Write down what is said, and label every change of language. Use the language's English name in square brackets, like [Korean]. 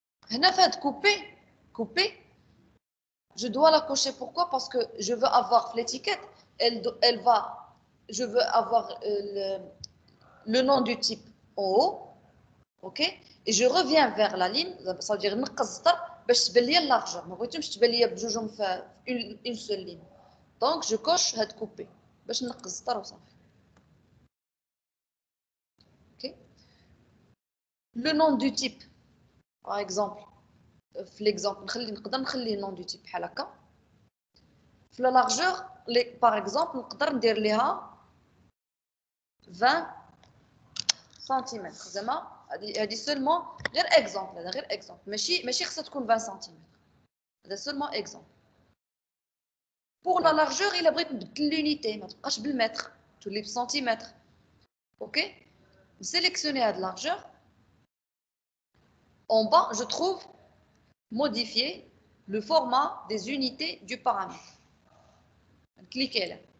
[French] Là, fait couper. Je dois la cocher. Pourquoi? Parce que je veux avoir l'étiquette. Je veux avoir le nom du type en haut. OK? Et je reviens vers la ligne. Ça veut dire [Arabic] باش تبان لي اللارجور ما بغيتهمش تبان لي بجوجهم في [French] une seule ligne. Donc je coche [Arabic] هاد couper باش نقص السطر وصافي. [French] OK? Le nom du type. Par exemple, l'exemple [Arabic] نقدر نخلي [French] le nom du type [Arabic] بحال هكا. في la largeur, [French] par exemple, [Arabic] نقدر ندير ليها 20 سنتيمتر. زعما هذه seulement غير exemple. هذا غير exemple. ماشي خصها تكون 20 سنتيمتر. هذا [French] seulement exemple. Pour la largeur, il a besoin de l'unité. [Arabic] ما تبقاش بالمتر. تولي بالسنتيمتر. OK? [French] Sélectionner la largeur. En bas, je trouve modifier le format des unités du paramètre. Cliquez là.